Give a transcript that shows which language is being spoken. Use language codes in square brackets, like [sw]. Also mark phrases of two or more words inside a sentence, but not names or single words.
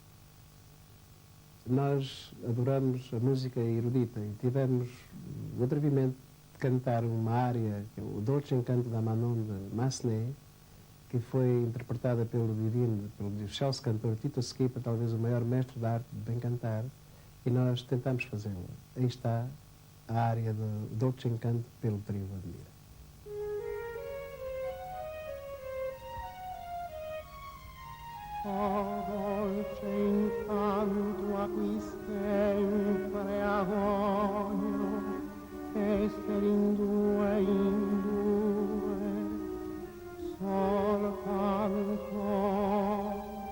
[pt] Nós adoramos a música erudita e tivemos o atrevimento de cantar uma área, que é o Dolce Encanto da Manon de Massenet, que foi interpretada pelo divino, pelo excelso cantor Tito Schipa, talvez o maior mestre da arte de bem cantar, e nós tentamos fazê-la. Aí está a área do Dolce Encanto pelo Trio Admira. [it] Oh, dolce incanto a cui sempre agogno, essere in due, soltanto.